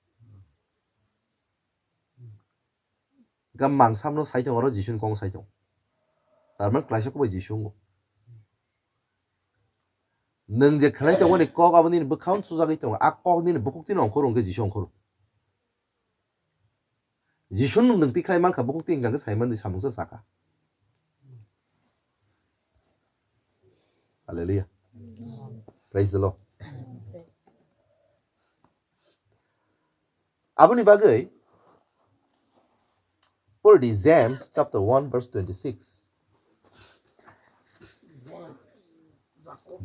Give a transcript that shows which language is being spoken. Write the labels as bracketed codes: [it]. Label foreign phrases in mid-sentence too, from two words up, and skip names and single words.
[trp] gam mang samno saitong aro jisun kong saitong tarman klaisa ko jisungo nung je khlai tong ni kok aboni bukhaun sujagi tong a kok ni bukukti nong khorong ke jisung khoro Jisun nung tiklai man ka bukukti ingkang ke saiman di samungsa saka. Hallelujah. [en] Praise the Lord. [trp] Aboni bagai [en] for the James chapter 1 verse 26.